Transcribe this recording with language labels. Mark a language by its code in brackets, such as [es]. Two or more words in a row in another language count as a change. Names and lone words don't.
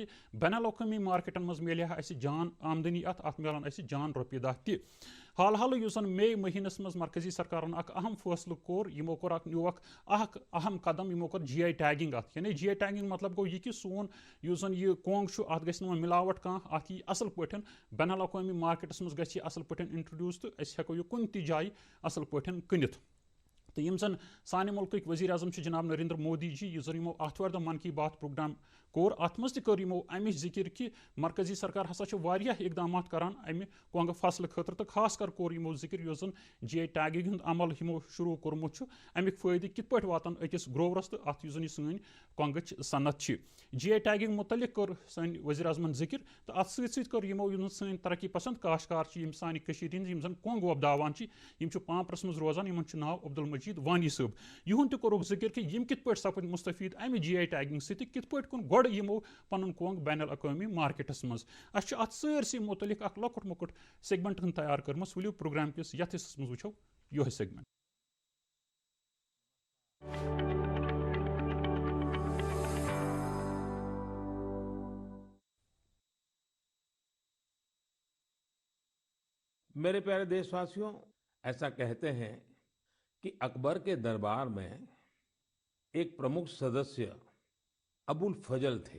[ks] بین الاقوٲمی مارکیٹن منٛز مِلہِ ہا اسہِ جان آمدنی اتھ مِلن اسہِ جان رۄپیہِ دہ تہِ حال حالٕے یُس زن مے مہینس منٛز مرکزی سرکارن اکھ اہم فٲصلہٕ کوٚر یِمو کوٚر نیوٗ اکھ اہم قدم یِمو کوٚر GI ٹیگنگ اتھ یعنی GI ٹیگنگ مطلب گوٚو یہِ کہِ سون یُس زن یہِ کۄنٛگ چھُ اتھ گژھِ نہٕ وۄنۍ مِلاوٹ کانٛہہ اتھ یی اصل پٲٹھۍ بین الاقوٲمی مارکیٹس منٛز گژھِ یہِ اصل پٲٹھۍ انٹرڈیوٗس تہٕ أسۍ ہٮ۪کو یہِ کُنہِ تہِ جایہِ اصل پٲٹھۍ کٕنِتھ تہٕ یِم زن سانہِ مُلکٕکۍ ؤزیٖر اعظم چھِ جناب نریندر مودی جی یُس زن یِمو آتھوارِ دۄہ من کی بات پروگرام کوٚر اتھ منٛز تہِ کٔر یِمو امِچ ذِکِر کہِ مرکزی سرکار ہسا چھِ واریاہ اقدامات کران امہِ کۄنٛگہٕ فصلہٕ خٲطرٕ تہٕ خاص کر کوٚر یِمو ذِکِر یُس زن GI ٹیگِنگ ہُنٛد عمل یِمو شروٗع کوٚرمُت چھُ امیُک فٲیدٕ کِتھ پٲٹھۍ واتن أکِس گروورس تہٕ اتھ یُس زن یہِ سٲنۍ کۄنٛگٕچ صنعت چھِ GI ٹیگِنگ متعلق کوٚر سٲنۍ ؤزیٖر اعظمن ذِکِر تہٕ اتھ سۭتۍ سۭتۍ کوٚر یِمو یِم زن سٲنۍ ترقی پسنٛد کاشتکار چھِ یِم سانہِ کٔشیٖرِ ہِنٛدۍ یِم زن کۄنٛگ وۄپداوان چھِ یِم چھِ پامپرس منٛز روزان یِمن چھُ ناو عبدالمجیٖد وانی صٲب یِہُنٛد تہِ کوٚرُکھ ذِکِر کہِ یِم کِتھ پٲٹھۍ سپٕدۍ مُستفیٖد امہِ GI ٹیگِنگ سۭتۍ تہٕ کِتھ پٲٹھۍ کوٚن گۄڈٕ یِمو پنُن کۄنٛگ بین الاقوٲمی مارکیٹس منٛز اَسہِ چھُ اتھ سٲرسٕے مُتعلق اکھ لۄکُٹ مۄکُٹ سیگمنٹ ہن تیار کٔرمٕژ ؤلِو پروگرام کِس یتھ حصس منٛز وٕچھو یِہوٚے سیگمنٹ [hi] मेरे प्यारे देशवासियों, ऐसा कहते हैं कि अकबर के दरबार में एक प्रमुख सदस्य अबुल फजल थे।